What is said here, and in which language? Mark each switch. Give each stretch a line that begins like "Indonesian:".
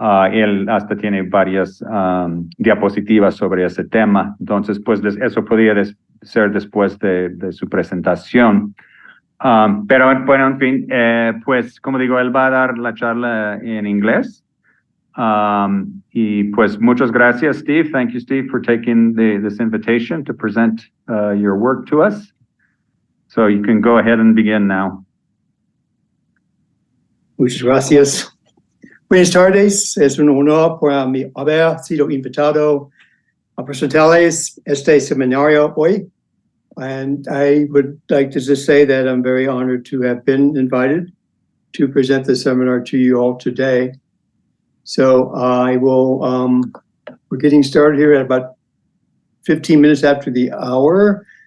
Spanish: Él hasta tiene varias diapositivas sobre ese tema. Entonces, pues eso podría ser después de su presentación. Pero bueno, en fin, pues como digo, él va a dar la charla en inglés. Y pues muchas gracias, Steve.
English: Thank you, Steve, for taking this invitation to present your work to us. So you can go ahead and begin now.
Spanish: Muchas gracias. Buenas tardes. Es un honor para mí haber sido invitado a presentarles este seminario hoy.
English: And I would like to just say that I'm very honored to have been invited to present the seminar to you all today. So I will, we're getting started here at about 15 minutes after the hour.